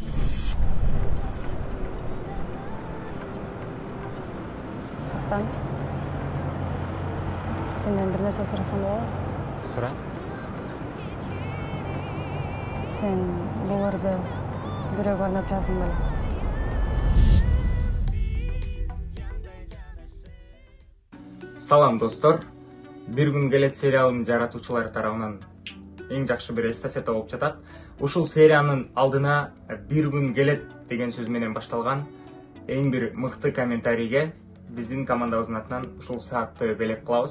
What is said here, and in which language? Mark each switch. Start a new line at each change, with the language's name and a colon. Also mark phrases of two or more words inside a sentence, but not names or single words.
Kazakh: Сақтан, сенен бір нәрсе сұрасам болады? Сұра. Сен бұларды біреуге арнап жаздың ба?
Kyrgyz: Салам достор. Бир күн келет сериалынын жаратуучулары тарабынан эң жакшы бир эстафета болуп жатат. Ушул сериянын алдына бир күн келет деген сөз менен башталган эң бир мыкты комментарийге биздин командабыздын атынан ушул саатты белек кылабыз.